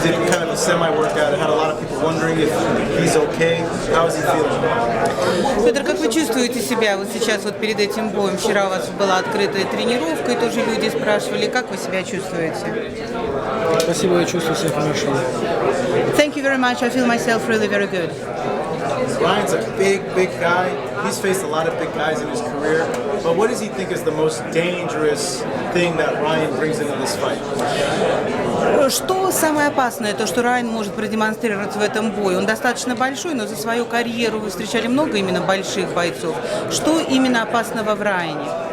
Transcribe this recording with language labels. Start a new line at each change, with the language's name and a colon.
English: Did kind of a semi-workout. It had a lot of people wondering if he's okay. How is he feeling?
Russian: Федор, как вы чувствуете себя вот сейчас вот перед этим боем? Вчера у вас была открытая тренировка, и тоже люди спрашивали, как вы себя чувствуете? Спасибо, я чувствую себя хорошо.
English: Thank you very much. I feel myself really very good. Ryan's a big guy. He's faced a lot of big guys in his career. But what does he think is the most dangerous thing that Ryan brings into this fight?
Russian: Что самое опасное, то, что Райан может продемонстрировать в этом бою? Он достаточно большой, но за свою карьеру вы встречали много именно больших бойцов. Что именно опасного в Райане?